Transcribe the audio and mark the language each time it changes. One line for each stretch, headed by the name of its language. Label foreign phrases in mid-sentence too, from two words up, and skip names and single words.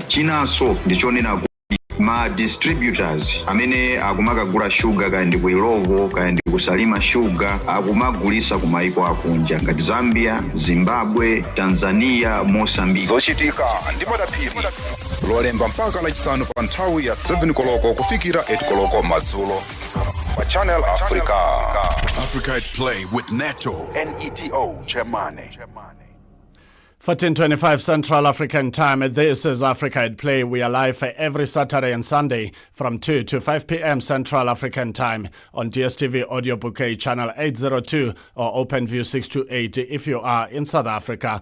Nyanja: Chinanso ndichonena kuti ma distributors amene akumakagula shuga kaya ndi ku Ilovo kaya ndi kusalima shuga akumagulisa kumaiko akunja ngati Zambia, Zimbabwe, Tanzania, Mozambique. Zochitika ndimadapiri lolemba mpaka lachisanu pa nthawi ya 7 koloko kufikira 8 koloko madzulo pa Channel Africa.
English: Africa at Play with Neto and Neto Chemane. 14:25 Central African Time. This is Africa at Play. We are live every Saturday and Sunday from 2 to 5 p.m. Central African Time on DSTV Audio Bouquet Channel 802 or OpenView 628 if you are in South Africa.